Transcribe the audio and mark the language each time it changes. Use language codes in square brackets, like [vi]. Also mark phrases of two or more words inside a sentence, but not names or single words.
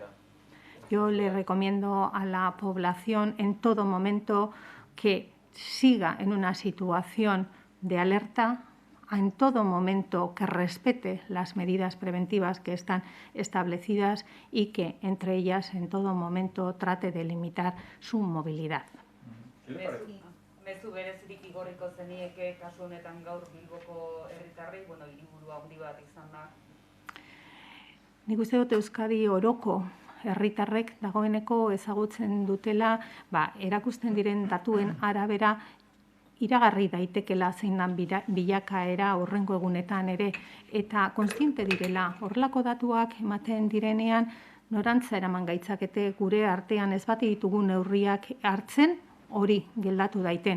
[es] Yo le recomiendo a la población en todo momento que siga en una situación de alerta, en todo momento que respete las medidas preventivas que están establecidas y que, entre ellas, en todo momento trate de limitar su movilidad. ¿Qué le parece? [eu] mezu berezirik igorriko zenieke kasu honetan gaur Bilboko herritarrei, hiriburu handi bat izan da. Nik uste dut Euskadi oroko herritarrek dagoeneko ezagutzen dutela, erakusten diren datuen arabera iragarri daitekela zein dan bilakaera horrengo egunetan ere, eta kontziente direla horrelako datuak ematen direnean norantza eraman gaitzakete gure artean ez bati ditugu neurriak hartzen hori geldatu daiten.